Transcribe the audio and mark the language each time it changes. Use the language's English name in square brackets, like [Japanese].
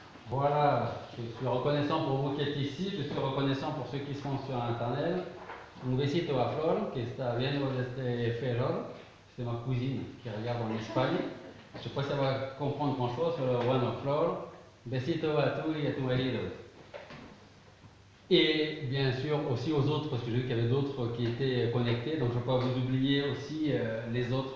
[French] Voilà, je suis reconnaissant pour vous qui êtes ici, je suis reconnaissant pour ceux qui sont sur Internet. [Spanish] Un besito a Flor, que está viendo desde Ferrol. [French] C'est ma cousine qui regarde en Espagne. Je ne sais pas si elle va comprendre grand-chose, [Spanish] pero bueno, Flor, besito a tú y a tu marido. [French] Et bien sûr aussi aux autres, parce que j'ai vu qu'il y avait d'autres qui étaient connectés, donc je ne veux pas vous oublier aussi les autres.